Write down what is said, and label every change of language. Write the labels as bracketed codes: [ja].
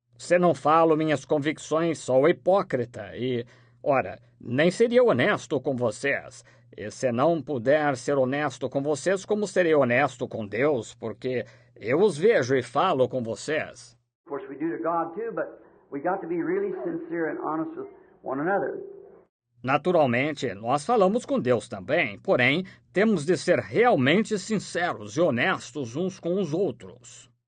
[pt] Se não falo minhas convicções, sou hipócrita e, ora, nem seria honesto com vocês. E se não puder ser honesto com vocês, como serei honesto com Deus? Porque eu os vejo e falo com vocês. [en] Of course, we do to God too, but we got to be really sincere and honest with one another. [pt] Naturalmente, nós falamos com Deus também, porém, temos de ser realmente sinceros e honestos uns com os outros.